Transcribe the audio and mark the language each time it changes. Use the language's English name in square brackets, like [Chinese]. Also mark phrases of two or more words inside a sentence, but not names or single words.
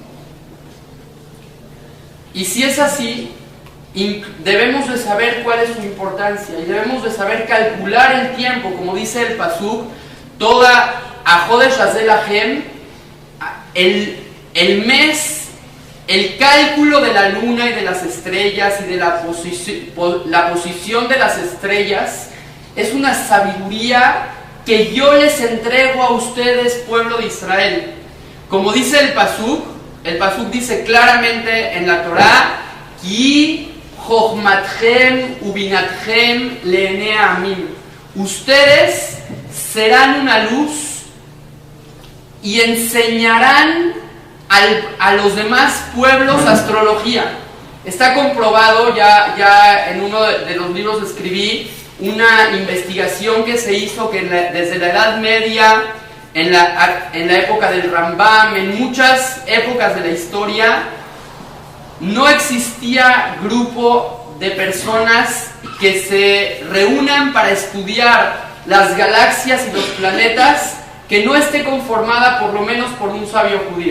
[Spanish] Y si es así, debemos de saber cuál es su importancia y debemos de saber calcular el tiempo, como dice el pasuk, toda [Hebrew] החודש הזה לכם, [Spanish] el mes, el cálculo de la luna y de las estrellas y de la posición de las estrellas es una sabiduría que yo les entrego a ustedes, pueblo de Israel. Como dice el pasuk dice claramente en la Torah, [Hebrew] כי חכמתכם ובינתכם לעיני העמים. [Spanish] Ustedes serán una luz y enseñarán a los demás pueblos astrología. Está comprobado, ya en uno de los libros escribí una investigación que se hizo que desde la Edad Media, en la época del Rambam, en muchas épocas de la historia, no existía grupo de personas que se reúnan para estudiar las galaxias y los planetas que no esté conformada por lo menos por un sabio judío.